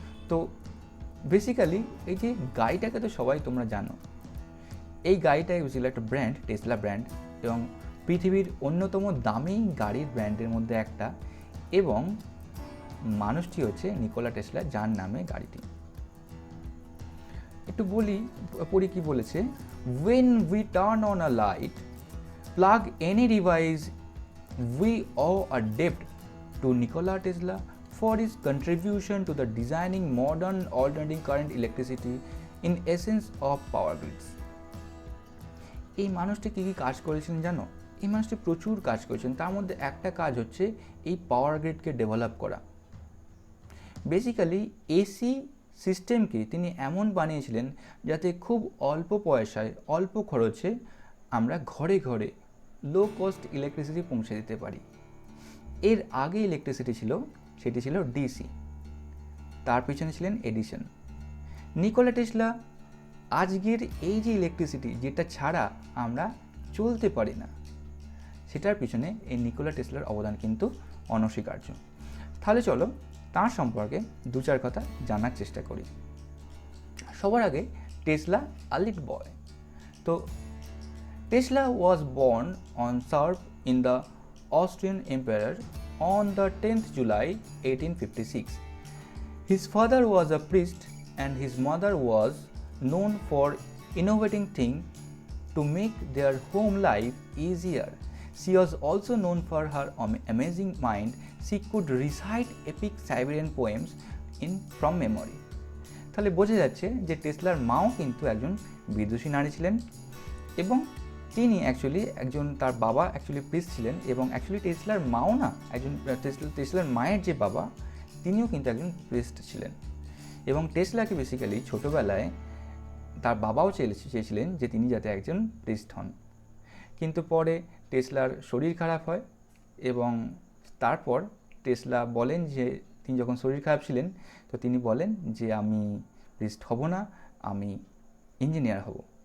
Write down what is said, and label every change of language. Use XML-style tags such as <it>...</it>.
<bn>তো বেসিক্যালি এই যে গাড়িটাকে তো সবাই তোমরা জানো, এই গাড়িটা বেসিক্যালি একটা ব্র্যান্ড, টেসলা ব্র্যান্ড, এবং পৃথিবীর অন্যতম দামি গাড়ির ব্র্যান্ডের মধ্যে একটা, এবং মানুষটি হচ্ছে নিকোলা টেসলা, যার নামে গাড়িটি। একটু পড়ি কি বলেছে।</bn> <en>When we turn on a light, plug any device, we owe a debt to Nikola Tesla for his contribution to the designing modern alternating current electricity in essence of power grids.</en> <bn>এই মানুষটি কী কী কাজ করেছিলেন জানো? এই মানুষটি প্রচুর কাজ করেছেন, তার মধ্যে একটা কাজ হচ্ছে এই পাওয়ার গ্রিডকে ডেভেলপ করা। বেসিক্যালি এসি সিস্টেমকে তিনি এমন বানিয়েছিলেন যাতে খুব অল্প পয়সায়, অল্প খরচে আমরা ঘরে ঘরে লো কস্ট ইলেকট্রিসিটি পৌঁছে দিতে পারি। এর আগে ইলেকট্রিসিটি ছিল, সেটি ছিল ডিসি, তার পিছনে ছিলেন এডিসন। নিকোলা টেসলা আজকের এই যে ইলেকট্রিসিটি, যেটা ছাড়া আমরা চলতে পারি না, সেটার পিছনে এই নিকোলা টেসলার অবদান কিন্তু অনস্বীকার্য। তাহলে চলো তার সম্পর্কে দু চার কথা জানার চেষ্টা করি। সবার আগে</bn> <en>Tesla a little boy. তো Tesla was born on serve in the Austrian Emperor on the 10th July 1856. His father was a priest and his mother was known for innovating things to make their home life easier. She was also known for her amazing mind. She could recite epic Siberian poems from memory.</en> <bn>তাহলে বোঝা যাচ্ছে যে টেসলার মাও কিন্তু একজন বিদুষী নারী ছিলেন এবং তিনি তার বাবা প্রিস্ট ছিলেন এবং টেসলার মাও না টেসলার মায়ের যে বাবা তিনিও কিন্তু একজন প্রিস্ট ছিলেন এবং টেসলাকে বেসিক্যালি ছোটোবেলায় তার বাবাও চেয়েছিলেন যে তিনি যাতে একজন প্রিস্ট হন, কিন্তু পরে টেসলার শরীর খারাপ হয় এবং তারপর টেসলা বলেন যে তিনি যখন শরীর খারাপ ছিলেন তো তিনি বলেন যে আমি প্রিস্ট হব না, আমি ইঞ্জিনিয়ার হব।</bn>